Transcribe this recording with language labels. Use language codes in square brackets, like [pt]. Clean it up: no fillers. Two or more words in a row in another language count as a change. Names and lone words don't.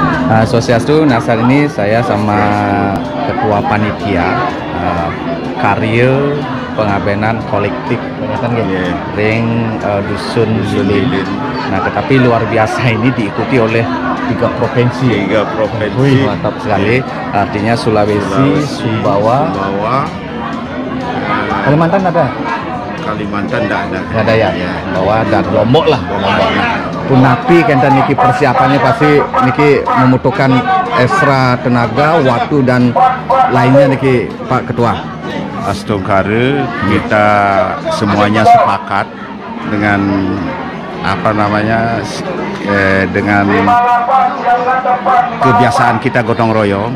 [id] Swastiastu. Nah, saat ini saya sama ketua panitia karya pengabenan kolektif ring dusun Lilin. Nah, tetapi luar biasa ini diikuti oleh 3 provinsi. 3 provinsi. Wih, mantap sekali. Artinya Sulawesi, Sumbawa, Kalimantan ada? Kalimantan tidak ada. Nggak ada ya? Bahwa dan Lombok lah. Lombok. Nah, [ban] punapi kan niki [id] persiapannya pasti niki membutuhkan ekstra tenaga, waktu dan lainnya niki Pak Ketua. Astungkara kita semuanya sepakat dengan dengan kebiasaan kita gotong royong.